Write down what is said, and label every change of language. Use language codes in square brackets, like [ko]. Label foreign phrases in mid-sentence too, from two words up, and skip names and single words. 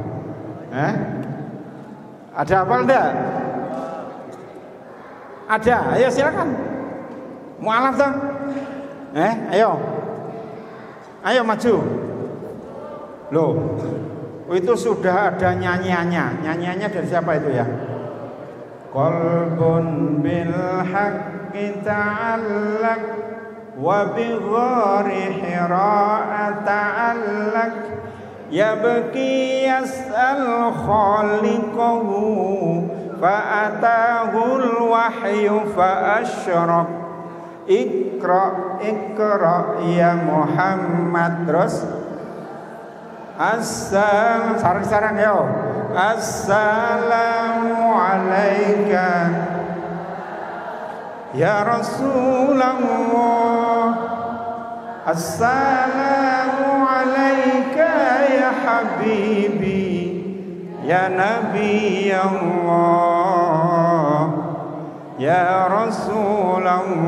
[id] Ada hafal enggak? Ada. Ayo silakan. Mu'alaf toh? Ayo. Ayo maju. Loh. Itu sudah ada nyanyiannya. Nyanyiannya dari siapa itu ya? [ar] قلب بالحق تعلق وبغار حراء تعلق يبكي يسأل خالقه فأتاه الوحي فأشرق. اقرأ يا محمد. [jv] Terus sarang-sarang yo. [ar] السلام عليك يا رسول الله. السلام عليك يا حبيبي يا نبي الله يا رسول الله.